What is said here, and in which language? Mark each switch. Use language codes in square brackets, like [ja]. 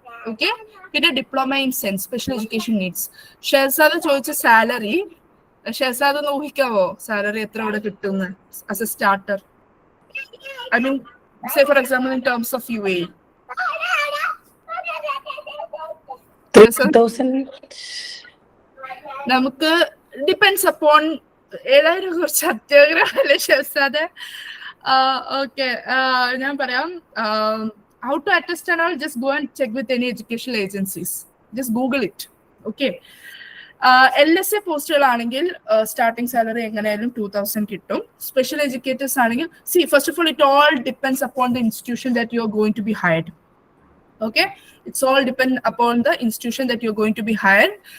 [ml] Okay, പിന്നെ diploma in sense special education needs. Shehzad ചോദിച്ച salary, Shehzad ഒന്ന് ഊഹിക്കാവോ സാലറി എത്ര ഇവിടെ കിട്ടുമെന്ന് [en] As a starter? I mean, say for example, in terms of UAE. 3,000. [ml] നമുക്ക് ഡിപ്പെൻസ് അപ്പോൺ 7,000 കുറച്ച് അത്യാഗ്രഹമല്ലേ ഷെഹസാദ്? ഓക്കെ, ഞാൻ പറയാം. [en] How to attest and all, just go and check with any educational agencies. Just Google it. Okay. [ml] LSA പോസ്റ്റുകളാണെങ്കിൽ starting salary എങ്ങനെയായാലും 2,000 കിട്ടും. [en] Special educators ആണെങ്കിൽ first of all it all depends upon the institution that you are going to be hired. Okay, it's all depend upon the institution that you are going to be hired.